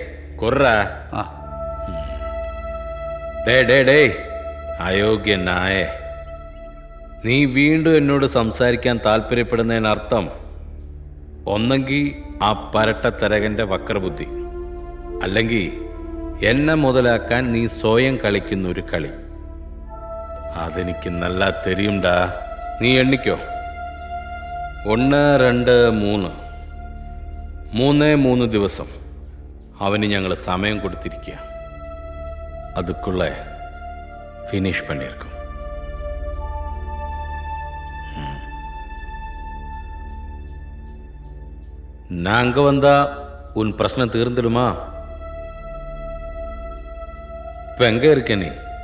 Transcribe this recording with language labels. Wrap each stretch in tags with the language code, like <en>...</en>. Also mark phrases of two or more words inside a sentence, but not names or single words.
<ml>അയോഗ്യനായ നീ വീണ്ടും എന്നോട് സംസാരിക്കാൻ താല്പര്യപ്പെടുന്നതിനർത്ഥം ഒന്നെങ്കിൽ ആ പരട്ട തരകന്റെ വക്രബുദ്ധി, അല്ലെങ്കിൽ എന്നെ മുതലാക്കാൻ നീ സ്വയം കളിക്കുന്ന ഒരു കളി. അതെനിക്ക് നല്ല തെരിയുണ്ടാ. നീ എണ്ണിക്കോ. 1, 2, 3 ദിവസം അവന് ഞങ്ങൾ സമയം കൊടുത്തിരിക്കുക.</ml> <ta>அதுக்குள்ள ஃபினிஷ் பண்ணியிருக்கோம். நாங்க வந்தா உன் பிரச்சனை தீர்ந்துடுமா? இப்ப எங்க இருக்க நீ?</ta>